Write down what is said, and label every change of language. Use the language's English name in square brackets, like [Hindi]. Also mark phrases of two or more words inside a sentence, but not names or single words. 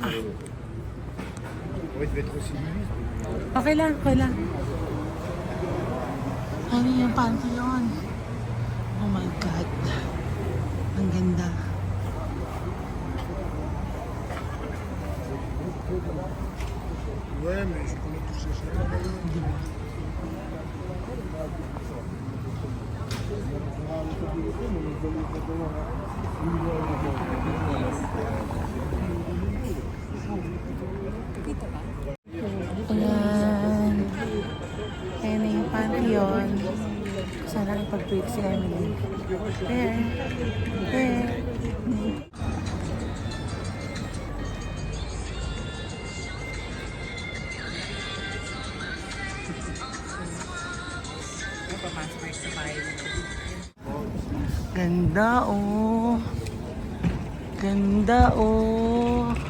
[Filipino] Okay lang, okay lang. Ano yung Pantheon? [English] Oh my God. [Filipino] Ang ganda. [French] Ouais, mais je connais tous ces choses. [Filipino] Ayan. Ayan na yung Pantheon. Sana nakipag-break si Emily. [English] There. There. [Filipino] Papasok kayo sa bahay. Ganda oh. Ganda oh.